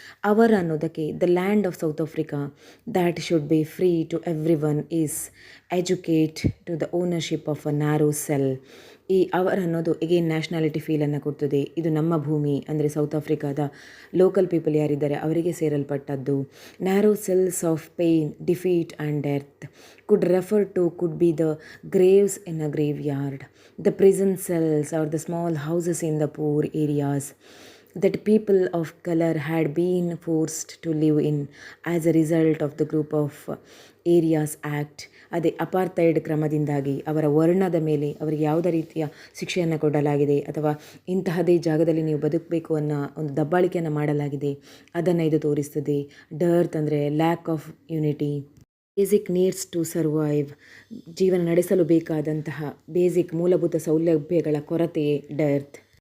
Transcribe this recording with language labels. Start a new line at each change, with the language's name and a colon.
Kannada: Hour ಅನ್ನೋದಕ್ಕೆ
English: The land of South Africa that should be free to everyone is educate to the ownership of a narrow cell.
Kannada: ಈ hour ಅನ್ನೋದು again nationality ಫೀಲನ್ನು ಕೊಡ್ತದೆ. ಇದು ನಮ್ಮ ಭೂಮಿ ಅಂದರೆ south ಆಫ್ರಿಕಾದ ಲೋಕಲ್ ಪೀಪಲ್ ಯಾರಿದ್ದಾರೆ ಅವರಿಗೆ ಸೇರಲ್ಪಟ್ಟದ್ದು.
English: Narrow cells of pain defeat and death could be the graves in a graveyard, the prison cells or the small houses in the poor areas that people of color had been forced to live in as a result of the Group of Areas Act.
Kannada: ಅದೇ ಅಪಾರ್ಥೈಡ್ ಕ್ರಮದಿಂದಾಗಿ ಅವರ ವರ್ಣದ ಮೇಲೆ ಅವರಿಗೆ ಯಾವುದೇ ರೀತಿಯ ಶಿಕ್ಷೆಯನ್ನು ಕೊಡಲಾಗಿದೆ, ಅಥವಾ ಇಂತಹದೇ ಜಾಗದಲ್ಲಿ ನೀವು ಬದುಕಬೇಕು ಅನ್ನೋ ಒಂದು ದಬ್ಬಾಳಿಕೆಯನ್ನು ಮಾಡಲಾಗಿದೆ, ಅದನ್ನು ಇದು ತೋರಿಸ್ತದೆ. ಡರ್ತ್ ಅಂದರೆ
English: lack of unity, basic needs to survive,
Kannada: ಜೀವನ ನಡೆಸಲು ಬೇಕಾದಂತಹ ಬೇಸಿಕ್ ಮೂಲಭೂತ ಸೌಲಭ್ಯಗಳ ಕೊರತೆಯೇ ಡರ್ತ್.